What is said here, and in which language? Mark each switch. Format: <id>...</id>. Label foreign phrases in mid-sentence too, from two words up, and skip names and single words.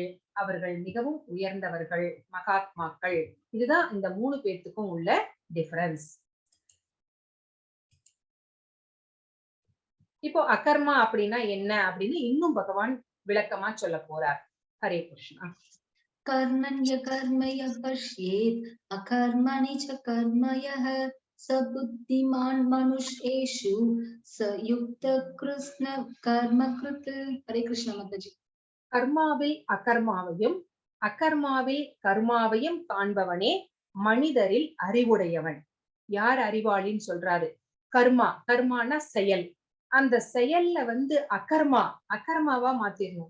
<ta>அவர்கள் மிகவும் உயர்ந்தவர்கள், மகாத்மாக்கள். இதுதான் இந்த 3 பேத்துக்கும் உள்ள டிஃபரன்ஸ். இப்போ அகர்மா அப்படின்னா என்ன அப்படின்னு இன்னும் பகவான் விளக்கமா சொல்ல போறார்.</ta> <sa>हरे कृष्ण. कर्मण्य कर्मय पश्येत् अकर्मणि च कर्मयः स बुद्धिमान् मनुष्येषु स युक्त कृष्ण कर्मकृत्. हरे कृष्ण माताजी.</sa> <ta>கர்மாவில் அகர்மாவையும் அகர்மாவில் கர்மாவையும் காண்பவனே மனிதரில் அறிவுடையவன். யார் அறிவாளின்னு சொல்றாரு? கர்மா, கர்மானா செயல். அந்த செயல்ல வந்து அகர்மாவா மாத்திரணும்.</ta>